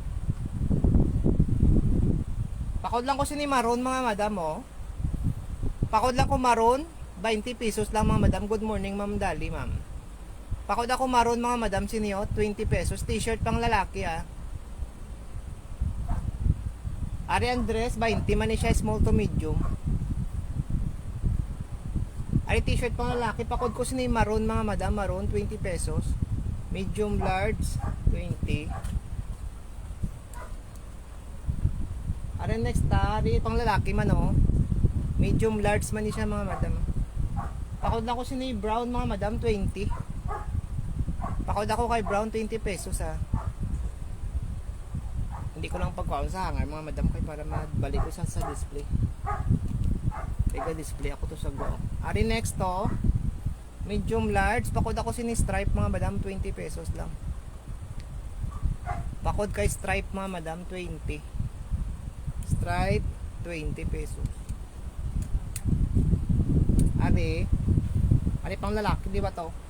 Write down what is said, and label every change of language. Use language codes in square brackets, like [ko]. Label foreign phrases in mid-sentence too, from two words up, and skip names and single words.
[hil] Pakod lang ko sini maroon mga madam, oh. Pakod lang ko maroon, 20 pesos lang mga madam. [en] Good morning [hil] ma'am Dali, ma'am. Pakod ako maroon mga madam sinyo, 20 pesos. T-shirt pang lalaki, ah. Ari Andres, 20 man ni siya, [en] small to medium. [hil] Ari t-shirt pang lalaki, pakod ko sini maroon mga madam, maroon 20 pesos. [en] Medium large 20. [hil] Ari next ari pang lalaki man, oh. [en] Medium large [hil] man ni siya mga madam. Pakod lang ko sini brown mga madam 20. Pakod ako kay brown 20 pesos, ah. Hindi ko lang pagkuhaon sa hanger mga madam kay para mabalik ko sa display. Teka display ako to sa go. Ari next to, [en] medium large, [hil] pakod ako sini stripe mga madam 20 pesos lang. Pakod kay stripe mga madam 20. [en] Stripe 20 pesos. [hil] Ari pang lalaki, di ba to?